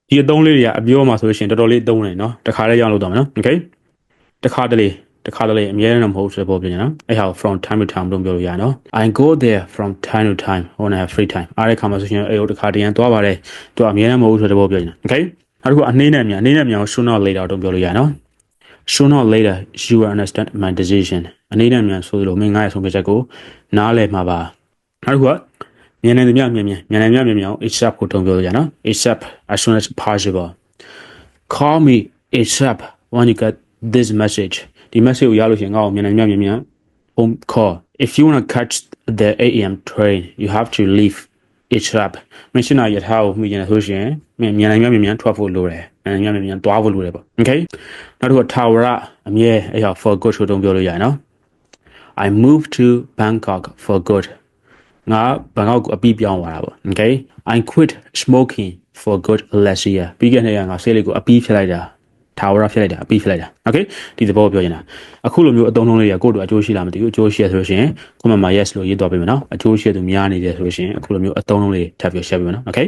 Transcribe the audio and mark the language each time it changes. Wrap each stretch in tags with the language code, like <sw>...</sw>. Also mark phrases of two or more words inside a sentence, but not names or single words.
<my>ဒီအသုံးလေးတွေကအပြောမှာဆိုလို့ရှိရင်တော်တော်လေးသုံးတယ်နော်တခါလေးရအောင်လုပ်တော့မယ်နော် okay တခါတလေအမြဲတမ်းမဟုတ်ဆိုတော့ပြောပြနော်အဲ့ဟာ</my> <en>from time to time</en> <my>လို့ပြောလို့ရ နော်</my> <en>I go there from time to time when I have free time</en> <my>အားရခါမှာဆိုရှင်အဲ့ဟိုတခါတရံသွားပါတယ်သူအမြဲတမ်းမ ဟုတ်ဆိုတော့ပြောပြနော် okay နောက်တစ်ခုအနေနဲ့မြန်</my> <en>sooner or later</en> <my>တော့ပြောလို့ရနော်</my> <en>sooner or later you will understand my decision</en> <my>အနေနဲ့မြန်ဆိုလို့မင်းငါ့ရဲ့ဆုံးဖြတ်ချက်ကိုနားလည်မှာပါနောက်တစ်ခုကမြန်နေမြန်အောင် ASAP ကိုတုံးပြောလို့ရနော်</my> <en>ASAP as soon as possible call me ASAP when you get this message</en> <my>ဒီ message ကိုရလို့ရှိရင်ငါ့ကိုမြန်</my> <en>home call if you want to catch the 8 a.m. train you have to leave ASAP</en> <my>မင်းရှင်းရရထားကိုမိရင်ဆိုရှင်မြန်ထွက်ဖို့လိုတယ်မြန်သွားဖို့လိုတယ်ပေါ့ okay နောက်တစ်ခုထာဝရအမြဲအဲ့ဟာ</my> <en>for good</en> <my>ကိုတုံးပြောလို့ရနော်</my> <en>I moved to Bangkok for good</en> <my>ငါဘန်ကောက်ကိုအပြီးပြောင်းသွားတာပေါ့ okay</my> <en>I quit smoking for good last year</en> <my>ပြီးခဲ့တဲ့ငါဆေးလေးကိုအပြီးဖြစ်လိုက်တာထာဝရဖြစ်လိုက်တာအပြီးဖြစ်လိုက်တာ okay ဒီသဘောပြောရင်အခုလိုမျိုးအသုံးလုံးလေးတွေကကိုယ့်တို့အကျိုးရှိလားမသိဘူးအကျိုးရှိရဆိုလို့ရှိရင် comment မှာ yes လို့ရေးသွားပေးမယ်နော်အကျိုးရှိသူများနေတယ်ဆိုလို့ရှိရင်အခုလိုမျိုးအသုံးလုံးလေးထပ်ပြီး share ပေးမယ်နော် okay</my>